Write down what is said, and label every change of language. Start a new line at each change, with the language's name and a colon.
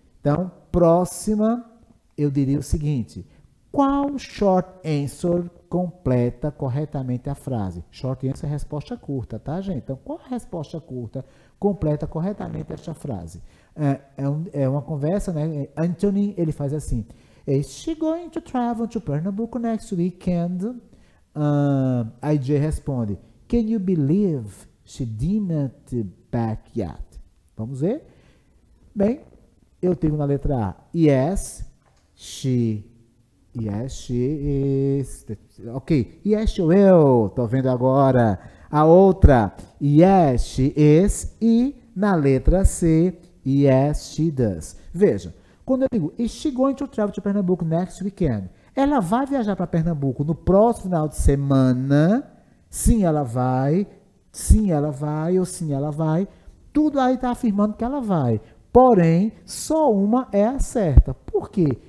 Portuguese: Então, próxima, eu diria o seguinte. Qual short answer completa corretamente a frase? Short answer é resposta curta, tá, gente? Então, qual a resposta curta completa corretamente esta frase? É uma conversa, né? Anthony, ele faz assim.
English: Is she going to travel to Pernambuco next weekend?
Portuguese: A Jay responde.
English: Can you believe she didn't back yet?
Portuguese: Vamos ver? Bem, eu tenho na letra A.
English: Yes, she is. Ok. Yes, she will.
Portuguese: Tô vendo agora. A outra.
English: Yes, she is.
Portuguese: E na letra C.
English: Yes, she does.
Portuguese: Veja. Quando eu digo,
English: is she going to travel to Pernambuco next weekend?
Portuguese: Ela vai viajar para Pernambuco no próximo final de semana? Sim, ela vai. Sim, ela vai. Ou sim, ela vai. Tudo aí está afirmando que ela vai. Porém, só uma é a certa. Por quê?